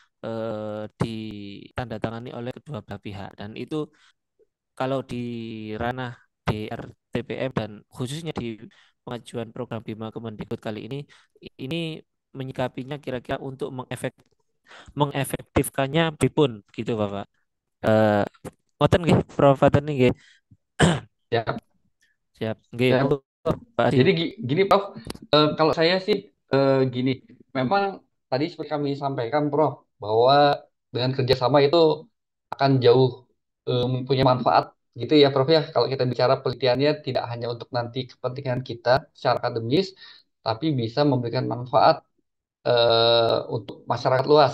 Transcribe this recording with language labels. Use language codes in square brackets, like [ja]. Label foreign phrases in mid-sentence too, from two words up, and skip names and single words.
[id] ditandatangani oleh kedua belah pihak, dan itu kalau di ranah DRTPM dan khususnya di pengajuan program Bima Kemendikbud kali ini menyikapinya kira-kira untuk mengefektifkannya pripun gitu Bapak. [jv] Eh ngoten nggih Prof. Fatoni nggih. [id] Ya. Siap. Nggih, Ya. [jv] monggo Pak Adi. [id] Jadi gini Prof, kalau saya sih gini, memang tadi seperti kami sampaikan Prof, bahwa dengan kerjasama itu akan jauh mempunyai manfaat gitu ya Prof ya. Kalau kita bicara penelitiannya tidak hanya untuk nanti kepentingan kita secara akademis, tapi bisa memberikan manfaat untuk masyarakat luas.